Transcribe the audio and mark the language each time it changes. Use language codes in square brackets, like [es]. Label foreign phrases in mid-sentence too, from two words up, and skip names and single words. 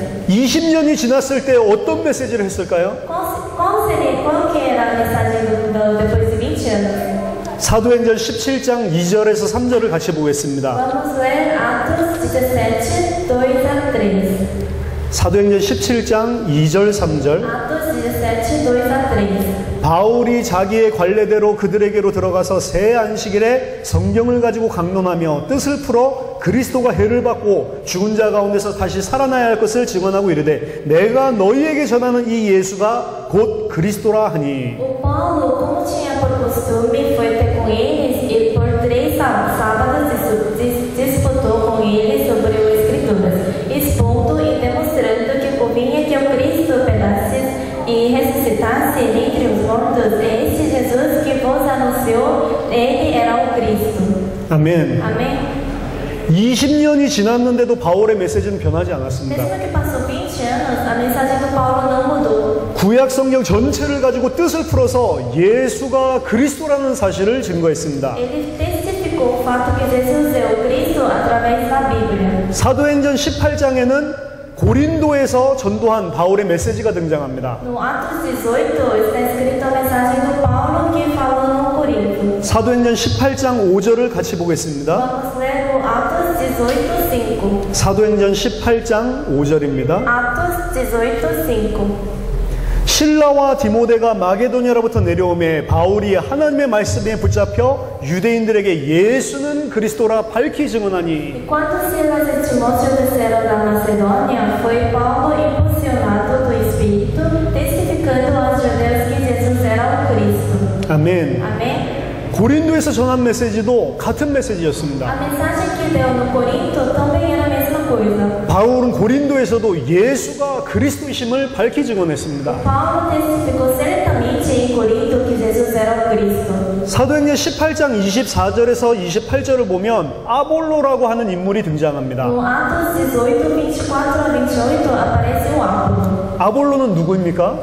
[ko] 20년이 지났을 때 어떤 메시지를 했을까요? [pt] Qual que era a mensagem depois de 20 anos? [ko] 사도행전 17장 2절에서 3절을 같이 보겠습니다. [pt] Vamos ler Atos 17, 2 a 3. [ko] 사도행전 17장 2절 3절. [pt] Atos 17, 2 a 3. [ko] 바울이 자기의 관례대로 그들에게로 들어가서 새 안식일에 성경을 가지고 강론하며 뜻을 풀어 그리스도가 해를 받고 죽은 자 가운데서 다시 살아나야 할 것을 증언하고 이르되 내가 너희에게 전하는 이 예수가 곧 그리스도라 하니. [pt] O Paulo, como tinha por costume, foi ter com eles e por 3 sábados disputou com eles sobre as Escrituras, expondo e demonstrando que convinha que o Cristo pedasse e ressuscitasse dentre os mortos. Este Jesus que vos anunciou, ele era o Cristo. [ko] 아멘. [pt] Amém? [ko] 20년이 지났는데도 바울의 메시지는 변하지 않았습니다. [pt] Mesmo que passou 20 anos, a mensagem do Paulo não mudou. [ko] 구약 성경 전체를 가지고 뜻을 풀어서 예수가 그리스도라는 사실을 증거했습니다. [pt] Ele testificou o fato que Jesus é o Cristo através da Bíblia. [ko] 사도행전 18장에는 고린도에서 전도한 바울의 메시지가 등장합니다. [pt] No Atos 18 está escrito a mensagem do Paulo que falou no Corinto. [ko] 사도행전 18장 5절을 같이 보겠습니다. [pt] Vamos ler o Atos 18, 5. [ko] 사도행전 18장 5절입니다. [pt] Atos 18, 5. [ko] 실라와 디모데가 마게도냐로부터 내려오매 바울이 하나님의 말씀에 붙잡혀 유대인들에게 예수는 그리스도라 밝히 증언하니. [pt] E quando Silas e Timóteo desceram da Macedônia, foi Paulo impulsionado do Espírito, testificando aos judeus que Jesus era o Cristo. [ko] 아멘. [pt] Amém? [ko] 고린도에서 전한 메시지도 같은 메시지였습니다. [pt] A mensagem que deu no Corinto também era a mesma coisa. [ko] 바울은 고린도에서도 예수가 그리스도이심을 밝히 증언했습니다. [pt] Paulo testificou certamente em Corinto que Jesus era o Cristo. [ko] 사도행전 18장 24절에서 28절을 보면 아볼로라고 하는 인물이 등장합니다. [pt] No Atos 18, 24 a 28 aparece o Apolo. [ko] 아볼로는 누구입니까?